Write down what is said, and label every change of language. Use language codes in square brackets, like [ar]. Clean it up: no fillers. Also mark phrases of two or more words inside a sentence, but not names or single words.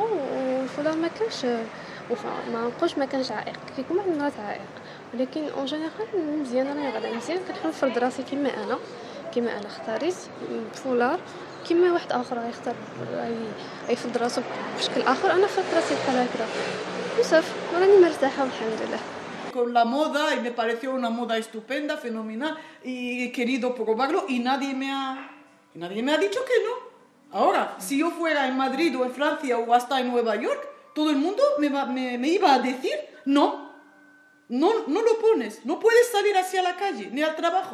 [ar] والفولا ما كانش ما نقولش ما كانش عائق، كيكون واحد المرات عائق، ولكن [fr] en général [ar] مزيان. انا غادا مزيان كنحاول نفرض راسي كيما انا اختاريت فولار. كيما واحد اخر غيختار يفرض راسو بشكل اخر، انا فرضت راسي بحال هكذا وصافي راني مرتاحه والحمد لله. [es] Con la moda y me pareció una moda estupenda, fenomenal y he querido probarlo y nadie me ha dicho que no. Ahora, si yo fuera en Madrid o en Francia o hasta en Nueva York, todo el mundo me iba a decir no lo pones, no puedes salir hacia la calle ni al trabajo.